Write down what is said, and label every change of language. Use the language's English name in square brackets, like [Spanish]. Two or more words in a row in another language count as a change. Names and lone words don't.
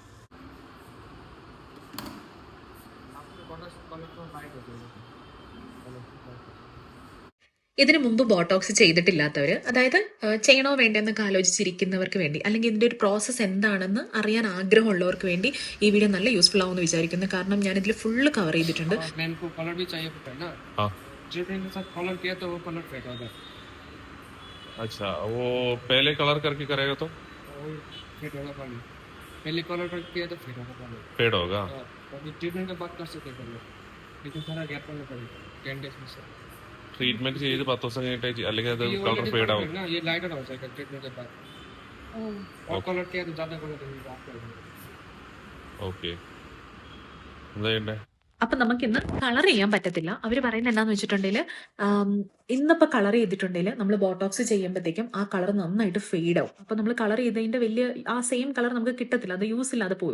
[Malayalam] ഇതിനു മുമ്പ് ബോട്ടോക്സ് ചെയ്തിട്ടില്ലാത്തവർ, അതായത് ചെയ്യണോ വേണ്ടെന്നൊക്കെ ആലോചിച്ചിരിക്കുന്നവർക്ക് വേണ്ടി, അല്ലെങ്കിൽ ഇതിൻ്റെ ഒരു പ്രോസസ്സ് എന്താണെന്ന് അറിയാൻ ആഗ്രഹമുള്ളവർക്ക് വേണ്ടി ഈ വീഡിയോ നല്ല യൂസ്ഫുൾ ആവുമെന്ന് വിചാരിക്കുന്നു. കാരണം ഞാൻ ഇതിൽ ഫുള്ള് കവർ ചെയ്തിട്ടുണ്ട്. [Hindi] अच्छा, वो पहले कलर करके करेगा तो फेड होगा पानी, पहले कलर कर किया तो फेड होगा। ट्रीटमेंट के बाद कर सकते हैं, लेकिन थोड़ा गैप करना पड़ेगा 10 days में से। [Malayalam] ട്രീറ്റ്മെന്റ് ചെയ്ത് 10 ദിവസം കഴിഞ്ഞിട്ട് അല്ലെങ്കിൽ അത് കളർ ഫേഡ് ആവും. [Hindi] ये लाइटर हो जाएगा ट्रीटमेंट के बाद, और कलर किया तो ज्यादा कलर देंगे। [Malayalam] ഓക്കെ, എന്താ ചെയ്യണ്ടേ? അപ്പം നമുക്കിന്ന് കളർ ചെയ്യാൻ പറ്റത്തില്ല. അവർ പറയുന്നത് എന്താണെന്ന് വെച്ചിട്ടുണ്ടെങ്കിൽ, ഇന്നിപ്പോൾ കളർ ചെയ്തിട്ടുണ്ടെങ്കിൽ നമ്മൾ ബോട്ടോക്സ് ചെയ്യുമ്പോഴത്തേക്കും ആ കളർ നന്നായിട്ട് ഫെയ്ഡ് ആവും. അപ്പോൾ നമ്മൾ കളർ ചെയ്തതിൻ്റെ വലിയ ആ സെയിം കളർ നമുക്ക് കിട്ടത്തില്ല, അത് യൂസ് ഇല്ലാതെ പോകും.